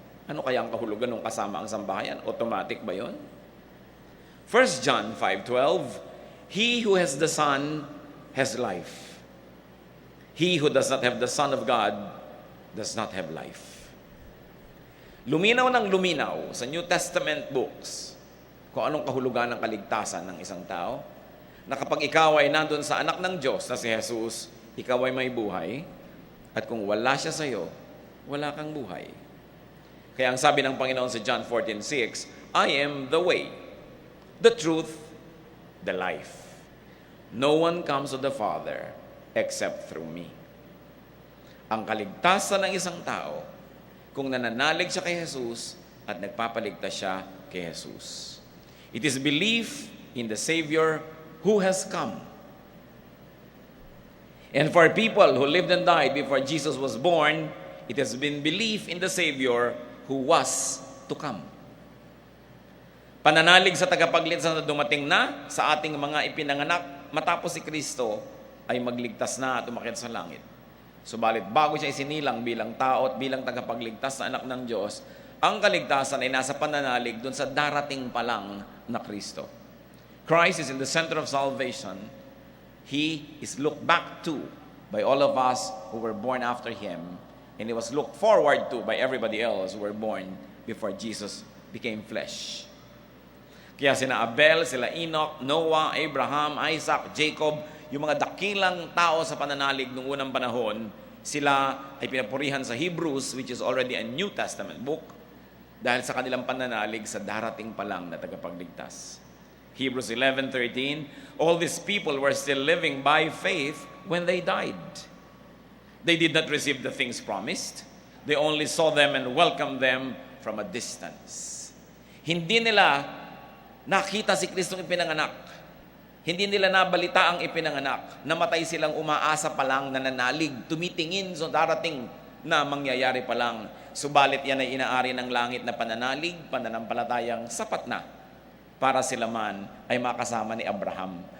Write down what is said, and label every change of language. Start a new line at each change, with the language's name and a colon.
Filipino: Ano kaya ang kahulugan ng kasama ang sambahayan? Automatic ba yun?
English: 1 John 5:12, he who has the Son has life. He who does not have the Son of God does not have life.
Filipino: Luminaw ng luminaw sa New Testament books kung anong kahulugan ng kaligtasan ng isang tao, na kapag ikaw ay nandun sa anak ng Diyos na si Jesus, ikaw ay may buhay, at kung wala siya sa iyo, wala kang buhay. Kaya ang sabi ng Panginoon sa John 14:6,
English: I am the way, the truth, the life. No one comes to the Father except through me.
Filipino: Ang kaligtasan ng isang tao, kung nananalig siya kay Jesus at nagpapaligtas siya kay Jesus.
English: It is belief in the Savior who has come. And for people who lived and died before Jesus was born, it has been belief in the Savior who was to come.
Filipino: Pananalig sa tagapagligtas na dumating na sa ating mga ipinanganak matapos si Kristo ay magligtas na at umakyat sa langit. Subalit bago siya isinilang bilang tao at bilang tagapagligtas na anak ng Diyos, ang kaligtasan ay nasa pananalig doon sa darating pa lang na Kristo.
English: Christ is in the center of salvation. He is looked back to by all of us who were born after Him, and He was looked forward to by everybody else who were born before Jesus became flesh.
Filipino: Kaya sina Abel, sila Enoch, Noah, Abraham, Isaac, Jacob, yung mga dakilang tao sa pananalig noong unang panahon, sila ay pinapurihan sa Hebrews,
English: which is already a New Testament book,
Filipino: dahil sa kanilang pananalig sa darating pa lang na tagapagligtas.
English: Hebrews 11:13, all these people were still living by faith when they died. They did not receive the things promised. They only saw them and welcomed them from a distance.
Filipino: Hindi nila nakita si Kristong ipinanganak. Hindi nila nabalita ang ipinanganak. Namatay silang umaasa pa lang, nananalig, tumitingin sa darating na mangyayari pa lang. Subalit yan ay inaari ng langit na pananalig, pananampalatayang sapat na para sila man ay makasama ni Abraham.